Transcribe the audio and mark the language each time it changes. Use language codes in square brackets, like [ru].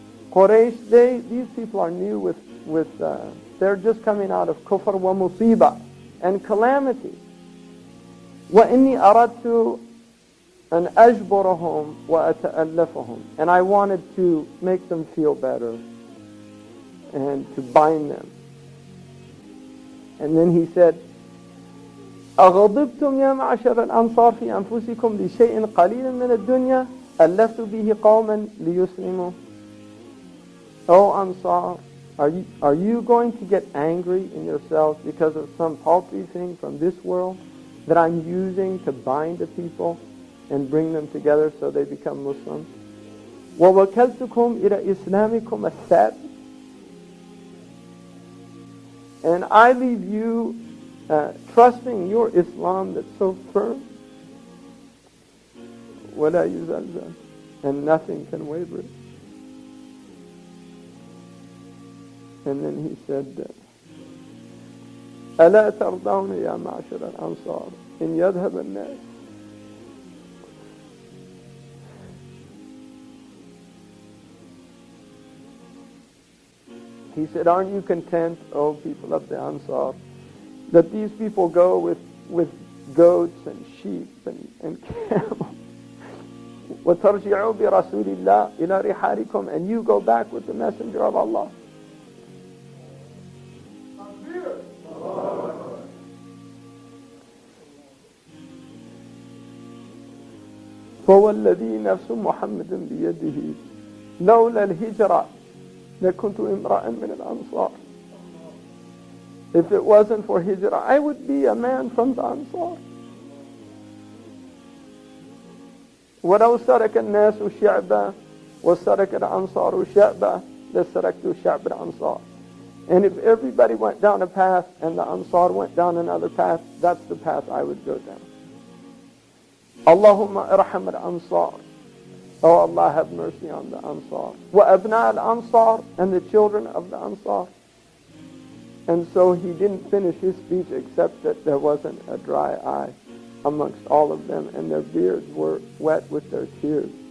[en] Quraysh, these people are new with they're just coming out of [ar] kufr wa musiba [en] and calamity. [ar] Wa inni aradtu an ajburahum wa ata'allafahum. [en] And I wanted to make them feel better and to bind them. And then he said, [ar] أغضبتم يا معشر الأنصار في أنفسكم لشيء قليل من الدنيا ألفت به قوما ليسلموا. [en] Oh Ansar, are you going to get angry in yourselves because of some paltry thing from this world that I'm using to bind the people and bring them together so they become Muslims? [ar] وَوَكَلْتُكُمْ إِلَى إِسْلَامِكُمْ الثَّابِتِ. [en] And I leave you trusting your Islam that's so firm. [ar] وَلَا يُزَلْزَلْ. [en] And nothing can waver it. And then he said, [ar] أَلَا تَرْضَوْنَ يَا مَعْشَرَ الْأَنصَارِ إِنْ يَذْهَبَ النَّاسِ. [en] He said, aren't you content, O people of the Ansar, that these people go with goats and sheep and camels? [ar] وَتَرْجِعُوا بِرَسُولِ اللَّهِ إِلَى رِحَالِكُمْ. [en] And you go back with the messenger of Allah. [ar] فوالذي نفس محمد بيده لولا الهجرة لكنت امرأ من الأنصار. [en] If it wasn't for hijrah, I would be a man from the Ansar. [ar] ولو سرك الناس شعبا وسرك الأنصار شعبا لسركت شعب الأنصار. [en] And if everybody went down a path and the Ansar went down another path, that's the path I would go down. [ar] Allahumma irham al-Ansar. [en] Oh Allah, have mercy on the Ansar. [ar] Wa abna al-Ansar, [en] and the children of the Ansar. And so he didn't finish his speech except that there wasn't a dry eye amongst all of them, and their beards were wet with their tears.